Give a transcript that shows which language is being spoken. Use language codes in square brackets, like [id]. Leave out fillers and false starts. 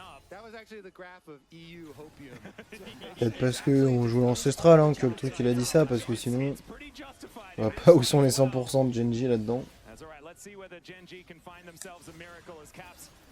[en] That was actually the graph of EU Hopium. [fr] Peut-être parce que on joue l'ancestral hein, que le truc il a dit ça, parce que sinon on voit pas où sont les 100% de Genji là-dedans. [en] Let's see whether Gen G can find themselves a miracle as Caps.